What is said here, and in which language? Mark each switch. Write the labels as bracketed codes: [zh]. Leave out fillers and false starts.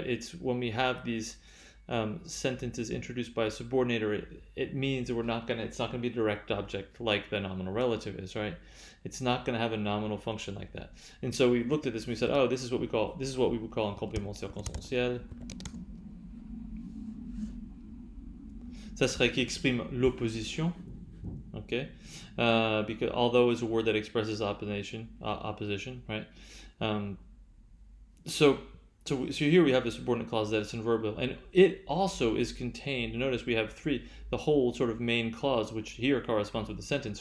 [en] It's when we have these sentences introduced by a subordinator, it means that it's not going to be a direct object like the nominal relative is, right? It's not going to have a nominal function like that. And so we looked at this and we said, oh, this is what we would call [fr] un complément circonstanciel. Ça serait qui exprime l'opposition, okay? [en] Because although it's a word that expresses opposition, right? So here we have a subordinate clause that is adverbial, and it also is contained. Notice we have the whole sort of main clause, which here corresponds with the sentence.